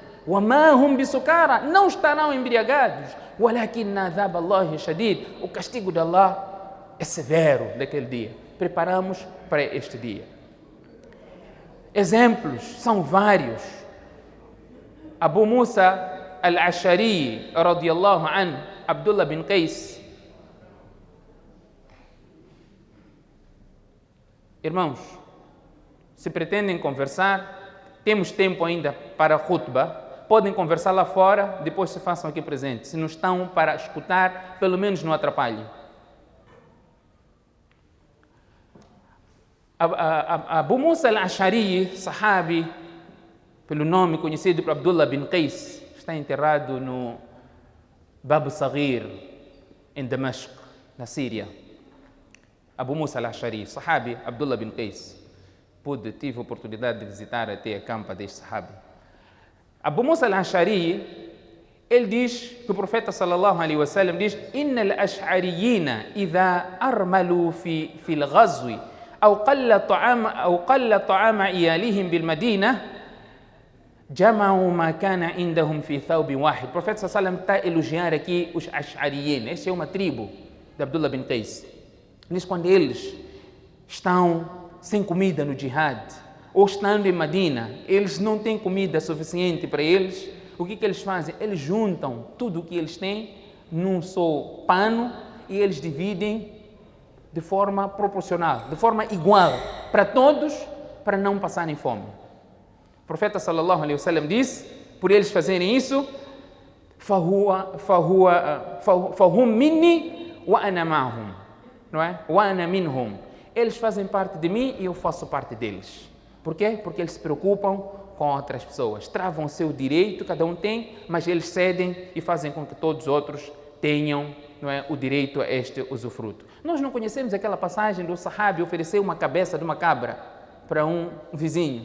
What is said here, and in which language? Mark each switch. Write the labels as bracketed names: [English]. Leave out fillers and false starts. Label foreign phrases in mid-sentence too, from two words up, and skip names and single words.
[Arabic] وَمَا هُمْ بِسُكَارَى [Portuguese] Não estarão embriagados. [Arabic] وَلَكِنَّ عَذَابَ اللَّهِ شَدِيدٌ [Portuguese] O castigo de Allah é severo daquele dia. Preparamos para este dia. Exemplos são vários. Abu Musa al-Ashari [Arabic] رضي الله عنه, [Portuguese] Abdullah bin Qais. Irmãos, se pretendem conversar, temos tempo ainda para a khutbah. Podem conversar lá fora, depois se façam aqui presentes. Se não estão para escutar, pelo menos não atrapalhem. Abu Musa al-Ashari, sahabi, pelo nome conhecido por Abdullah bin Qais, está enterrado no Bab Saghir, em Damasco, na Síria. Abu Musa al-Ash'ari, sahabi Abdullah bin Qais. Tive a oportunidade de visitar até a campa deste sahabi. Abu Musa al-Ash'ari, ele diz que o profeta [Arabic] صلى الله عليه وسلم diz: "إن الأشعريين إذا أرملوا في الغزو أو قل طعام عيالهم بالمدينة جمعوا ما كان عندهم في ثوب واحد." [Portuguese] O profeta [Arabic] صلى الله عليه وسلم [Portuguese] está a elogiar aqui os ash'ariyin. Esta é uma tribo de Abdullah bin Qais. Diz quando eles estão sem comida no jihad ou estando em Madina, eles não têm comida suficiente para eles. O que eles fazem? Eles juntam tudo o que eles têm num só pano e eles dividem de forma proporcional, de forma igual para todos, para não passarem fome. O profeta [Arabic] صلى الله عليه وسلم [Portuguese] disse, por eles fazerem isso, [Arabic] فهم مني وأنا معهم, [Portuguese] não é? [Arabic] وأنا منهم. [Portuguese] Eles fazem parte de mim e eu faço parte deles. Por quê? Porque eles se preocupam com outras pessoas, travam o seu direito, cada um tem, mas eles cedem e fazem com que todos os outros tenham, não é, o direito a este usufruto. Nós não conhecemos aquela passagem do sahabi oferecer uma cabeça de uma cabra para um vizinho.